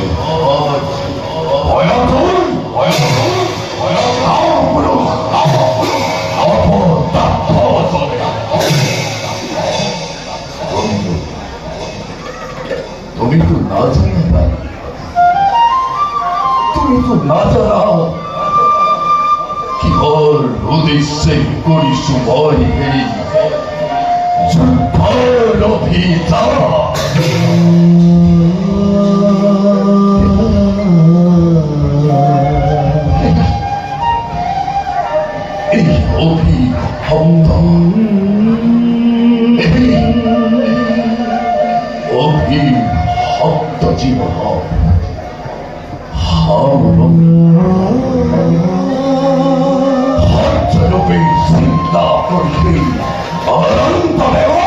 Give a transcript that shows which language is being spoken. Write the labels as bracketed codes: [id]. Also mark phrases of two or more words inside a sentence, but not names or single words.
[bn] তুমি তো না জানো না, তুমি তো না জানা [as] কিহর উদ্দেশ্যে করিছু মই এই যুদ্ধৰ অভিযান। এই অভিশপ্ত জীৱন সত্যৰূপে চিন্তা কৰি অনন্তদেৱ